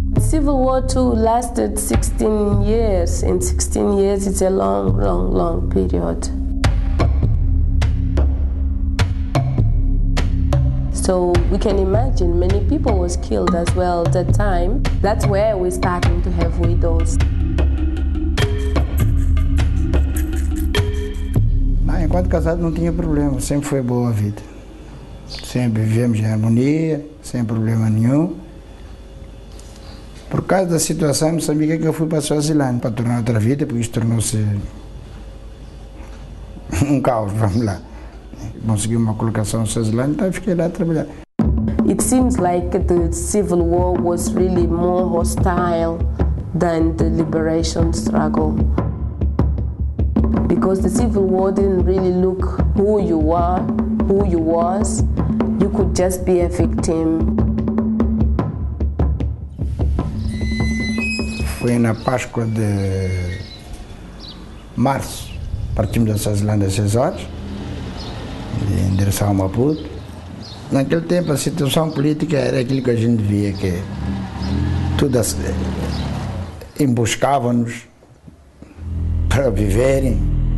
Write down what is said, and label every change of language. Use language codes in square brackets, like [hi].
[en] Civil War too lasted 16 years. In 16 years, it's a long period. So we can imagine many people was killed as well at that time. That's where we're starting to have widows. [pt] Enquanto casado não tinha problema, sempre foi boa a vida. Sempre vivemos em harmonia, sem problema nenhum. Por causa da situação em Moçambique é que eu fui para a Suazilândia para tornar outra vida, porque isto tornou-se um caos, vamos lá. Consegui uma colocação na Suazilândia, então fiquei lá a trabalhar. [en] It seems like the civil war was really more hostile than the liberation struggle. Because the civil war didn't really look who you were, who you was. You could just be a victim. [pt] Foi na Páscoa de março, partimos da Suazilândia às 6 horas, em direção a Maputo. Naquele tempo a situação política era aquilo que a gente via, que tudo emboscavam-nos para viverem.